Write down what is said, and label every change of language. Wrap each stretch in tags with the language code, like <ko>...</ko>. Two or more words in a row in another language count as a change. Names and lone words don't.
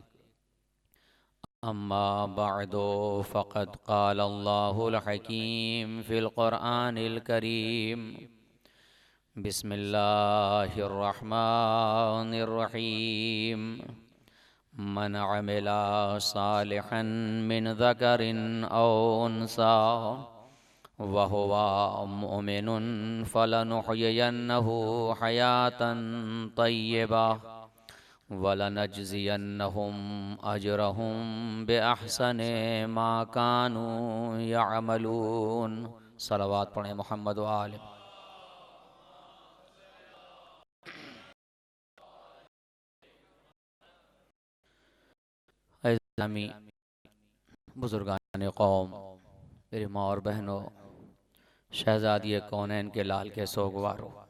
<ar>أما بعد فقد قال الله الحكيم في القرآن الكريم بسم الله الرحمن الرحيم من عمل صالحا من ذكر أو أنثى وهو مؤمن فلنحيينه حياة طيبة ولنجزينهم أجرهم بأحسن ما كانوا يعملون.</ar> <hi>सलवात पढ़ें मोहम्मद व आले। इस्लामी बुजुर्गान कौम, मेरी माँ और बहनों, शहजादी कौनैन के लाल के सोगवारों,</hi>